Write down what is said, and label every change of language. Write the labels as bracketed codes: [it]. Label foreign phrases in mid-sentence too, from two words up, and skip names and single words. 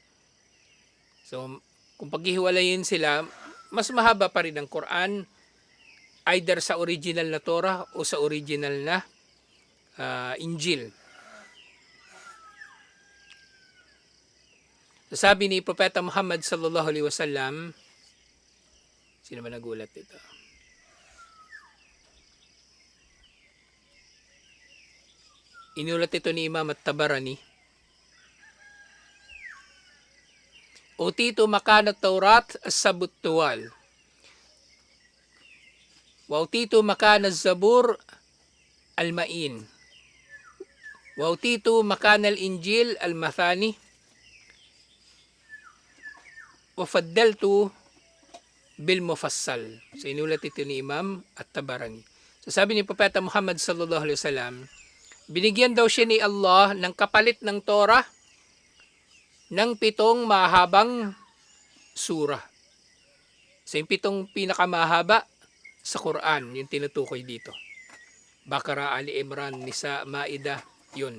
[tl] So, kung paghihiwalayin sila, mas mahaba pa rin ang Quran, either sa original na Torah o sa original na Injil. So, sabi ni Propeta Muhammad [ar] صلى الله عليه وسلم, [tl] sino ba nagulat dito? Inulat ito ni Imam At-Tabarani. [ar] أعطيت مكان التوراة السبع الطوال. وأعطيت مكان الزبور المئين. وأعطيت مكان الإنجيل المثاني. وفضلت بالمفصل. [tl] So inulat ito ni Imam At-Tabarani. So sabi ni Propeta Muhammad [ar] صلى الله عليه وسلم, [tl] binigyan daw siya ni Allah ng kapalit ng Torah ng 7 mahabang surah. So yung 7 pinakamahaba sa Quran, yung tinutukoy dito. Bakara, Ali Imran, Nisa, Maida, yun.